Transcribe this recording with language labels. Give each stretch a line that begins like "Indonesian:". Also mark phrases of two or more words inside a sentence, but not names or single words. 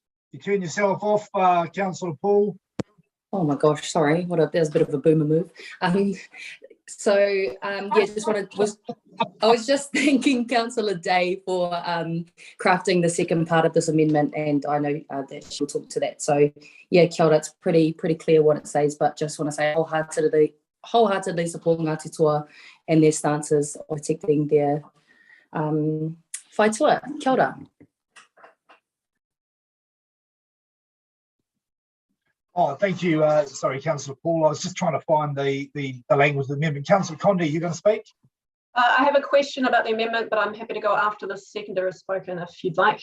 English: You turn yourself off, Councillor Paul. Oh my gosh, sorry. That was a bit of a boomer move. Yeah, I was just thanking Councillor Day for crafting the second part of this amendment, and I know that she'll talk to that. So yeah,
Māori: kia ora,
English: it's pretty clear what it says, but just want to say wholeheartedly support Ngāti Toa and their stances of protecting their whaitua.
Māori: Kia ora.
English: Oh, thank you. Sorry, Councillor Paul. I was just trying to find the language of the amendment. Councillor Condi, you're going to speak? I have a question about the amendment, but I'm happy to go after the seconder has spoken if you'd like.